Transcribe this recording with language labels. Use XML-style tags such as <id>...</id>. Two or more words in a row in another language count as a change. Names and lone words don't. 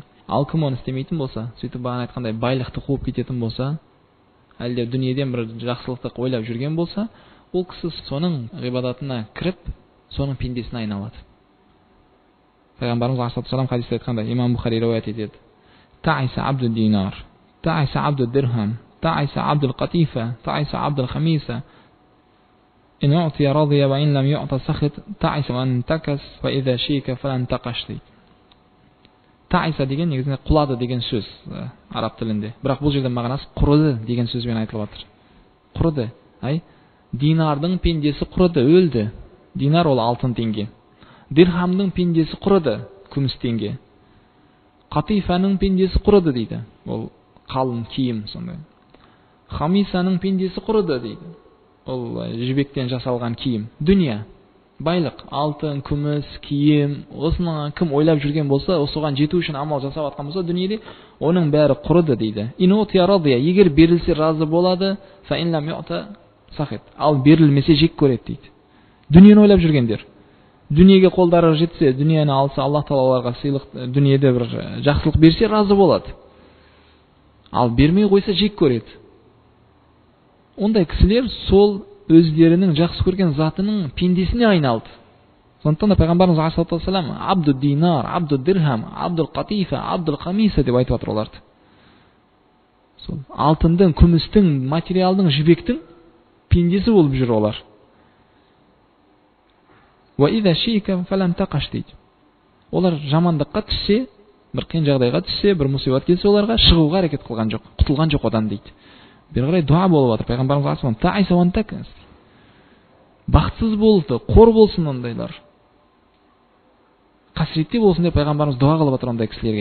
<kk>Ал кім оны істемейтін болса, сөйтіп бағана айтқандай байлықты қуып кететін болса, әлде дүниеден бір жақсылықты ойлап жүрген болса, ол кісі соның ғибадатына кіріп, соның пендесіне айналады. Пайғамбарымыз алейхиссалам хадисте айтқандай, имам Бухари риуаят етеді:</kk> <ar>تعس عبد الدينار، تعس عبد الدرهم، تعس عبد القطيفة، تعس عبد الخميصة. إن أعطي رضي وإن لم يعط سخط، تعس وانتكس وإذا شيك فلا انتقش дейді.</ar> <kk>Таиса деген негізінде құлады деген сөз араб тілінде. Бірақ бұл жерде мағынасы құрыды деген сөзбен айтылып жатыр. Құрыды. Динардың пендесі құрыды, өлді. Динар ол алтын теңге. Дирхамның пендесі құрыды, күміс теңге. Қатифаның пендесі құрыды дейді. Ол қалың киім сондай. Хамисаның пендесі құрыды дейді. Ол жібектен жасалған киім. Дүния, байлық, алтын, күміс, киім, осыны кім ойлап жүрген болса, осыған жету үшін амал жасап жатқан болса, дүниеде оның бәрі құрыды дейді.</kk> <ar>إن أعطي رضي,</ar> <kk>егер берілсе разы болады,</kk> <ar>فإن لم يعط سخط.</ar> <kk>Ал берілмесе жек көреді дейді. Дүниені ойлап жүргендер. Дүниеге қолдары жетсе, дүниені алса, Аллах тағала оларға сыйлық, дүниеде бір жақсылық берсе, разы болады. Ал бермей қойса жек көреді. Ондай кісілер сол өздерінің жақсы көрген затының пендесіне айналды. Сондықтан да пайғамбарымыз алейхиссалам</kk> <ar>عبد الدينار، عبد الدرهم، عبد القطيفة، عبد الخميصة</ar> <kk>деп айтып жатыр оларды. Сол алтындың, күмістің, материалдың, жібектің пендесі болып жүр олар.</kk> <ar>وإذا شيك فلا انتقش дейді.</ar> <kk>Олар жамандыққа түссе, бір қиын жағдайға түссе, бір мұсибат келсе, оларға шығуға әрекет қылған жоқ, құтылған жоқ одан дейді. Бері қарай дуа болып жатыр. Пайғамбарымыз алейхиссалам</kk> <ar>تعس وانتكس.</ar> <kk>Бақытсыз болды, қор болсын ондайлар. Қасіретте болсын деп пайғамбарымыз дуа қылып жатыр ондай кісілерге.</kk>